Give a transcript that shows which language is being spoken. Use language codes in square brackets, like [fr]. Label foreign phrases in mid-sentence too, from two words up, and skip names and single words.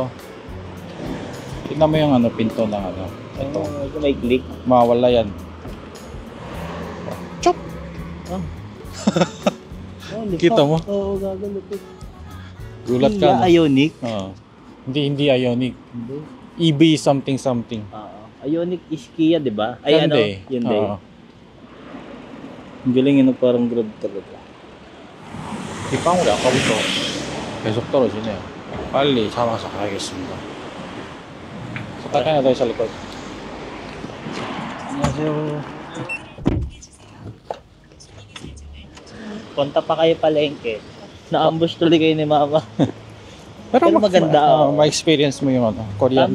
[tl] Tingnan mo yung ano, pinto ng ano. Ito. Ito may click. Mawala yan. Chop! Oh, Kita mo? Oo, gagalupit. Gulat ka, no? Ioniq. Oo. Hindi Ioniq. Hindi. [en] EB something. Ioniq is Kia, [tl] di ba? Ay, Hyundai. Hyundai. Oo. Ang galing yun, parang grab talaga. [ko] 빗방울이 아까부터 계속 떨어지네요. 빨리 잡아서 가야겠습니다. [tl] sakay na tayo sa likod. 안녕하세요. Punta pa kayo palengke. Na-ambush tuloy kayo ni Mama. Pero maganda, ma-experience mo yung Korean